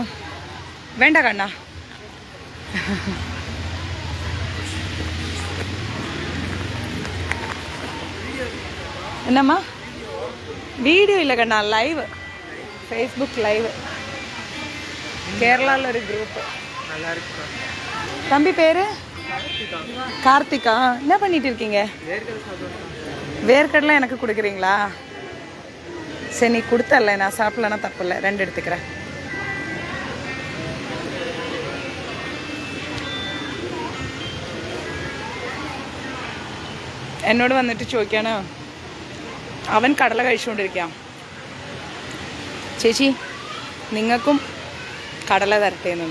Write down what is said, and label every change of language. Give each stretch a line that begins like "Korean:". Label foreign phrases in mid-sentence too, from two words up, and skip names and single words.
Malayalam: വേണ്ട കണ്ണ. എന്നമ്മ വീഡിയോ ഇല്ല കണ്ണ, ലൈവ്, ഫേസ്ബുക്ക് ലൈവ്. കേരളയിലൊരു ഗ്രൂപ്പ്.
Tamil: தம்பி பேரு கார்த்திகா. என்ன பண்ணிட்டு இருக்கீங்க? வேர்க்கடலை எனக்கு கொடுக்குறீங்களா? சரி, நீ கொடுத்தல, நான் சாப்பிடலன்னா தப்பு இல்லை, 2 எடுத்துக்கிறேன்.
Malayalam: എന്നോട് വന്നിട്ട് ചോദിക്കാണ്, അവൻ കടല കഴിച്ചുകൊണ്ടിരിക്കാം, ചേച്ചി നിങ്ങൾക്കും കടല തരട്ടേന്നു.